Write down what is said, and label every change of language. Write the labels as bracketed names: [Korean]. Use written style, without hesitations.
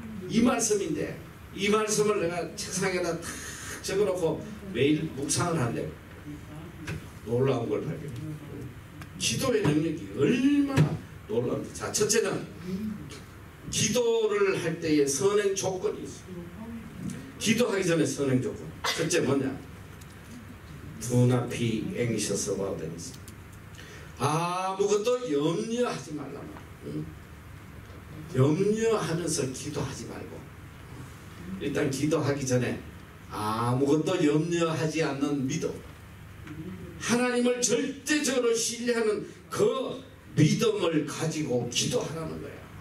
[Korean] 이 말씀인데, 이 말씀을 내가 책상에다 탁 적어놓고 매일 묵상을 한대. 놀라운 걸 발견해. 기도의 능력이 얼마나 놀라운지. 자, 첫째는 기도를 할 때의 선행 조건이 있어. 기도하기 전에 선행 조건. 첫째 뭐냐? [English] Do not be anxious about anything. [Korean] 아무것도 염려하지 말라. 염려하면서 기도하지 말고, 일단 기도하기 전에 아무것도 염려하지 않는 믿음, 하나님을 절대적으로 신뢰하는 그 믿음을 가지고 기도하라는 거야.